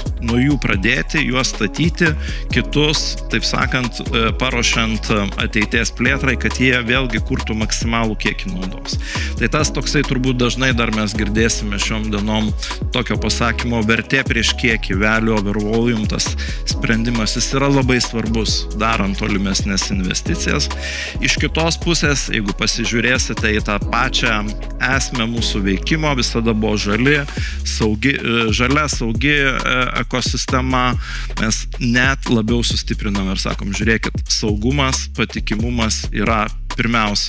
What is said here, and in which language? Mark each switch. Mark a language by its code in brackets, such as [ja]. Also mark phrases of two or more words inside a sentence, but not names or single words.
[lt] Nuo jų pradėti, juos statyti, kitus, taip sakant, paruošiant ateities plėtrai, kad jie vėlgi kurtų maksimalų kiekį naudos. Tai tas toksai turbūt dažnai dar mes girdėsime šiom dienom tokio pasakymo vertė prieš kiekį, [en] value over volume, [lt] tas sprendimas, jis yra labai svarbus, darant tolimesnės investicijas. Iš kitos pusės, jeigu pasižiūrėsite į tą pačią esmę mūsų veikimo, visada buvo žalia, saugi ekosistema, mes net labiau sustiprinam ir sakom, žiūrėkit, saugumas, patikimumas yra pirmiausia.